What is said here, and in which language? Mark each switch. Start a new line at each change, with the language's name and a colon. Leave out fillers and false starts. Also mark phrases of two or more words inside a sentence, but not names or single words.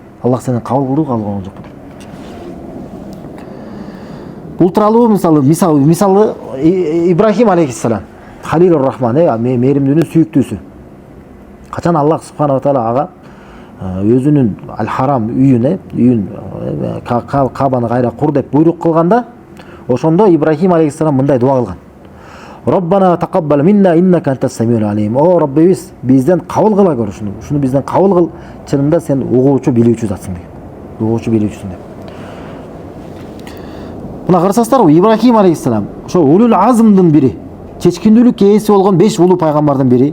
Kyrgyz: Аллах сенен кабыл болгон жокпу деп. Бул тууралуу мисалы Ибрахим алейхиссалам, Халилур Рахман, мээримдүүнүн сүйүктүүсү. Качан Аллах
Arabic: سبحانه وتعالى
Kyrgyz: ага өзүнүн Аль-Харам үйүн Кабаны кайра кур деп буйрук кылганда, ошондо Ибрахим алейхиссалам мындай дуа кылган.
Arabic: ربنا تقبل منا إنك أنت السميع العليم.
Kyrgyz: О Роббибиз, бизден кабыл кыла көр ушуну бизден кабыл кыл, чынында сен угуучу, билүүчү затсың деген. Угуучу, билүүчүсүң деп. Мына карасаңыздар, Ибрахим алейхиссалам ошо улул азмдын бири, чечкиндүүлүк ээси болгон 5 улуу пайгамбардын бири.